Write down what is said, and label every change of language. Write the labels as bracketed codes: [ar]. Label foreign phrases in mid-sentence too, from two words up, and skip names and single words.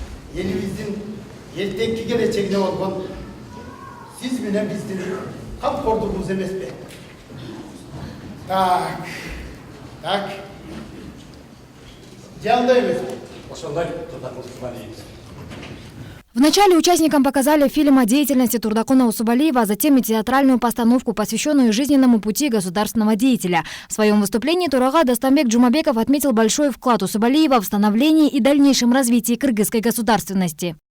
[kk] еліміздің ертеңгі келешегіне болған сіз менен біздің қамқорлығымыз емес пе? [ky] Так. Жалда емес. Ошондой Турдакун Усубалиев. [ru] Вначале участникам показали фильм о деятельности Турдакуна Усубалиева, а затем и театральную постановку, посвященную жизненному пути государственного деятеля. В своем выступлении Турага Достамбек Джумабеков отметил большой вклад Усубалиева в становлении и дальнейшем развитии кыргызской государственности.